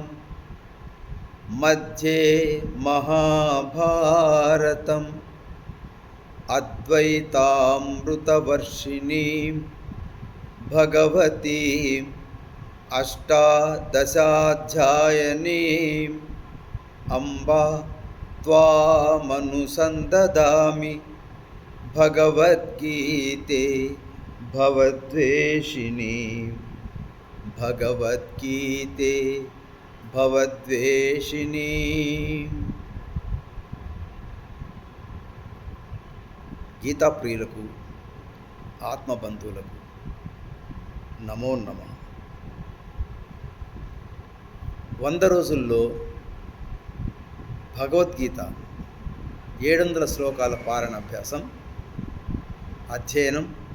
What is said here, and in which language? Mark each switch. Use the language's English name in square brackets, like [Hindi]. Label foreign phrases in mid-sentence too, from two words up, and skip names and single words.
[Sanskrit] मध्ये महाभारतम् अद्वैतामृतवर्षिणीं भगवतीं अष्टादशाध्यायिनीम् अम्बा त्वामनुसन्ददामि भगवद्गीते भवद्वेषिणी भगवद्गीते भवद्वेषिणी। [Telugu] గీతా ప్రియులకు ఆత్మబంధువులకు నమో నమః. 100 రోజుల్లో భగవద్గీత 700 శ్లోకాల పారాయణ అభ్యాసం అధ్యయనం.